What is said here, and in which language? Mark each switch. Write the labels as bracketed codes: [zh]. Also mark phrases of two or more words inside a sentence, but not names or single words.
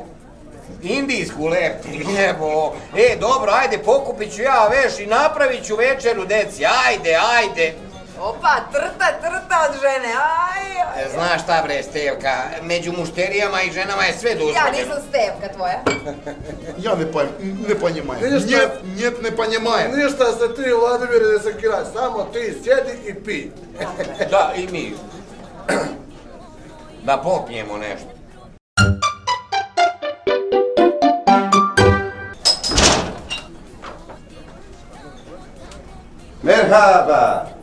[sr] Indijsku, lep, jebo. Dobro, ajde, pokupit ću ja veš i napravit ću večeru, deci, ajde. Opa, trta od žene, aj. Znaš šta bre, Stevka, među mušterijama i ženama je sve Ja dozvoljeno. nisam Stevka tvoja. [ru] Я не понимаю. Нет, не понимаю. [sr] Ništa se ti, Vladimir, ne sekiraj, samo ti sjedi i pi. Da, i mi. Da popijemo nešto. Merhaba.